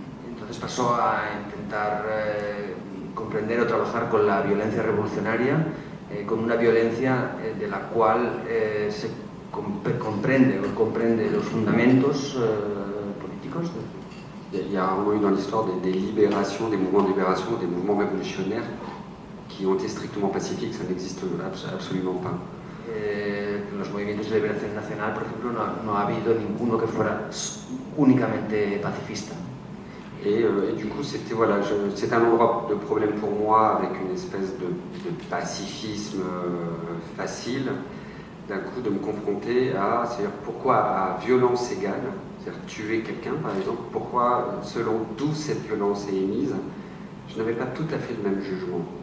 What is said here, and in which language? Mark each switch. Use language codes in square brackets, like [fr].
[es] Entonces pasó a intentar comprender o trabajar con la violencia revolucionaria, con una violencia de la cual se comprende los fundamentos políticos. [fr] Il y a vraiment eu dans l'histoire des libérations, des mouvements de libération, des mouvements révolutionnaires qui ont été strictement pacifiques, ça n'existe absolument pas. [es] Los movimientos de liberación nacional, por ejemplo, no ha habido ninguno que fuera únicamente pacifista. [fr] Et du coup, c'était voilà, c'est un endroit de problème pour moi, avec une espèce de pacifisme facile, d'un coup de me confronter à, c'est-à-dire pourquoi à violence égale, c'est-à-dire tuer quelqu'un par exemple, pourquoi selon d'où cette violence est émise, je n'avais pas tout à fait le même jugement.